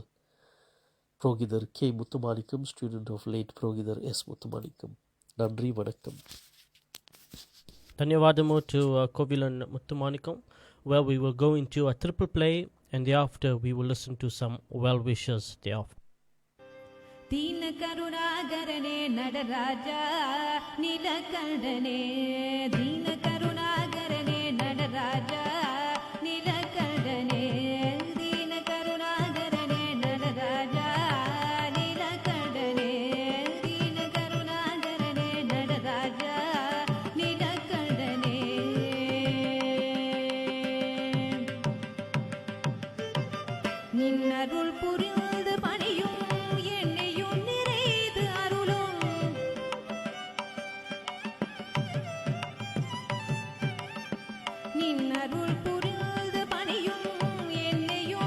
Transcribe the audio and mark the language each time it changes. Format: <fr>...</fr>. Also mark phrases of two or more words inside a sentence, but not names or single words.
<en>Progidar K. Muthumanikam, student of late Progidar S. Muthumanikam.</en> <ta>நன்றி வணக்கம்.</ta> <en>Dhanyavadamu to Kovilan Muthumanikam, where we will go into a triple play, and thereafter we will listen to some well wishes thereafter.</en> <ta>தீன கருணாகரனே நடராஜா நீலகண்டனே தீன கருணாகரனே நடராஜா நீலகண்டனே தீன கருணாகரனே நடராஜா நீலகண்டனே தீன கருணாகரனே நடராஜா நீலகண்டனே निन्नरुள் புரிந்து பணியும் நின்னருள் புரிந்து பணியும் என்னையும்</ta>